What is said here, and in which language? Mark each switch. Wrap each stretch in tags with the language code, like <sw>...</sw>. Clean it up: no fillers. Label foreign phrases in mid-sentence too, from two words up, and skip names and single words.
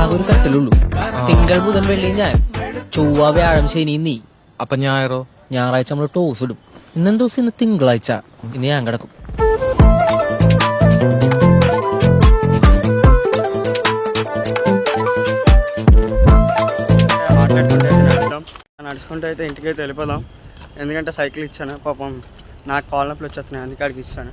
<ml>കട്ടിലുള്ളൂ. തിങ്കൾ ബുധൻ വെള്ളി ഞാൻ ചൊവ്വ വ്യാഴം ശനി നീ. അപ്പൊ ഞായറോ? ഞായറാഴ്ച നമ്മൾ ടോസ് ഇടും. ഇന്നെന്ത് ദിവസം? ഇന്ന് തിങ്കളാഴ്ച. ഇന്ന് ഞാൻ കിടക്കും.</ml> <te>మాట్లాడుకుంటే నడుచుకుంటూ అయితే ఇంటికైతే వెళ్ళిపోదాం. ఎందుకంటే సైకిల్ ఇచ్చాను, పాపం నాకు కాళ్ళ నొప్పులు వచ్చేస్తున్నాయి, అందుకే అడిగి ఇస్తాను.</te>